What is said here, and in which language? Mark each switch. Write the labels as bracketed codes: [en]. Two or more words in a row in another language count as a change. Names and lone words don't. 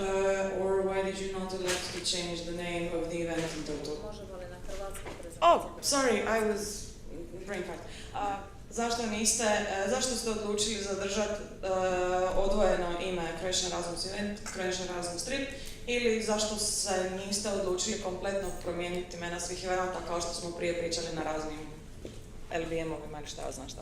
[en] Or why did you not elect to change the name of the event in total? Oh, sorry, I was brain fart. [hr] Zašto ste odlučili zadržati odvojeno ime Croatian Erasmus Event, Croatian Erasmus Trip, ili zašto se niste odlučili kompletno promijeniti imena svih eventa kao što smo prije pričali na raznim LBM-ovima ili šta ja znam šta?